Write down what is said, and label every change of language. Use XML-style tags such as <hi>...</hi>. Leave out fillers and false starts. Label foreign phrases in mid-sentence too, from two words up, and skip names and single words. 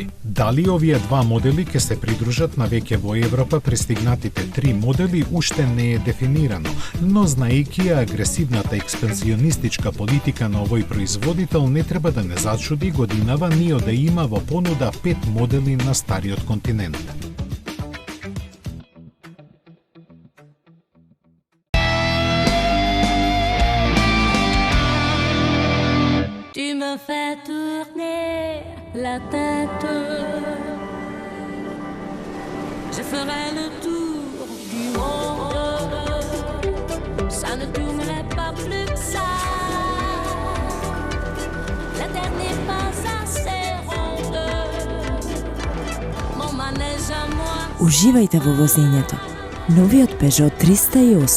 <mk>Дали овие два модели ќе се придружат на веќе во Европа пристигнатите 3 модели уште не е дефинирано, но знаејќи агресивната експанзионистичка политика на овој производител, не треба да не зачуди годинава NIO да има во понуда 5 модели на стариот континент.</mk> <fr>Tu me fais tourner la tête. Je ferai le tour du monde. Ça ne tournerait pas plus que ça. La terre n'est pas assez ronde. Mon</fr> <mk>Уживајте во возењето. Новиот Peugeot 308.</mk>